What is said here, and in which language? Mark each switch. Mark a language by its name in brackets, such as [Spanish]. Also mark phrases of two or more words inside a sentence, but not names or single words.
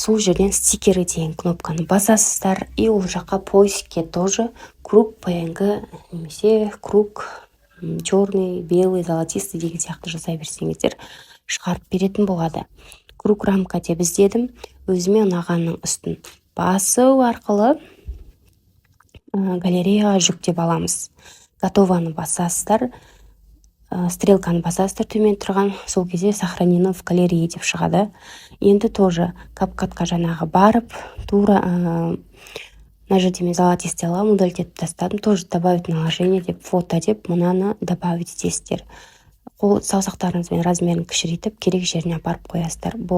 [Kazakh] Сол жерден стикері деген кнопканы басасыздар, и ол жаққа поискке [Russian] тоже круг PNG [Kazakh] немесе [Russian] круг черный, белый, золотистый [Kazakh] деген сияқты жасай берсеңіздер шығарып беретін болады. [Russian] Круг рамка [Kazakh] деп іздедім, өзіме ұнағанның үстін басу арқылы галереяға жүктеп аламыз. Готованы басасыздар, стрелканы басасыздар төмен тұрған, сол кезде [Russian] сохранено в галерее [Kazakh] деп шығады. Енді тоже CapCut'қа жаңағы барып, тура мына жерде мен золотистый аламын, удалить тастадым, [Russian] тоже добавить наложение [Kazakh] деп, фото деп, мынаны добавить етесіздер. Қол саусақтарыңызбен размерін кішірейтіп керек жеріне апарып қоясыздар.